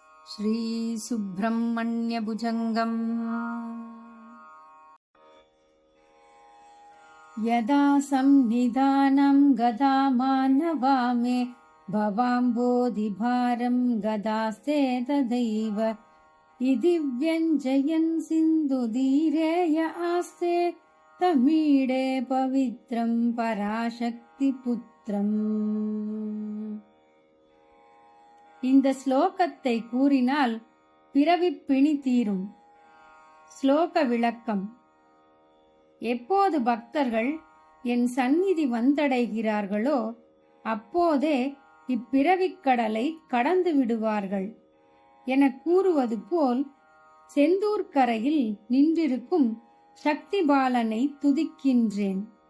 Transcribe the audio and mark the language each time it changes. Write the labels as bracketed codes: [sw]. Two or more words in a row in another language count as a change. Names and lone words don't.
[sa] श्रीसुब्रह्मण्यभुजङ्गम् यदा संनिधानं गदामानवामे भवाम्बोधिभारं गदास्ते तदैव इति व्यञ्जयन् सिन्धुतीरेय आस्ते तमीडे पवित्रं पराशक्तिपुत्रम्. [ta] இந்த ஸ்லோகத்தை கூறினால் பிறவிப் பிணி தீரும். ஸ்லோக விளக்கம். எப்போது பக்தர்கள் என் சந்நிதி வந்தடைகிறார்களோ அப்போதே இப்பிறவிக் கடலை கடந்து விடுவார்கள் என கூறுவது போல் செந்தூர்கரையில் நின்றிருக்கும் சக்தி பாலனை துதிக்கின்றேன்.